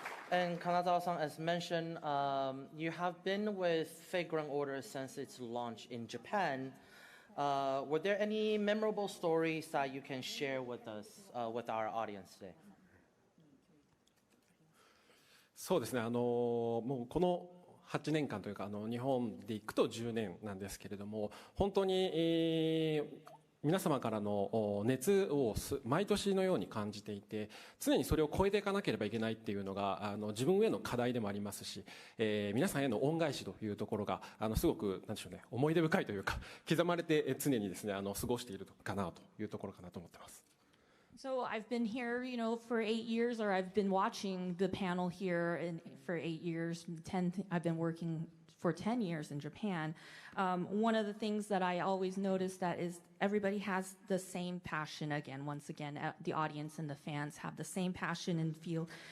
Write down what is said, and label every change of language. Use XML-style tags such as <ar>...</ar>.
<en>And Kanazawa-san, as mentioned, you have been with Fate Grand Order since its launch in Japan. Were there any memorable stories that you can share with us, with our audience today?</en> <ja>そうですね、もうこの8年間というか日本でいくと10年なんですけれども、本当に、皆様からの熱を毎年のように感じていて、常にそれを超えていかなければいけないっていうのが自分への課題でもありますし、皆さんへの恩返しというところがすごくなんでしょうね、思い出深いというか刻まれて常にですね過ごしているかなというところかなと思ってます。</ja> <en>So I've been here, for 8 years, or I've been watching the panel here for 8 years. I've been working for 10 years in Japan. One of the things that I always notice that is everybody has the same passion. Once again, the audience and the fans have the same passion and feel.</en>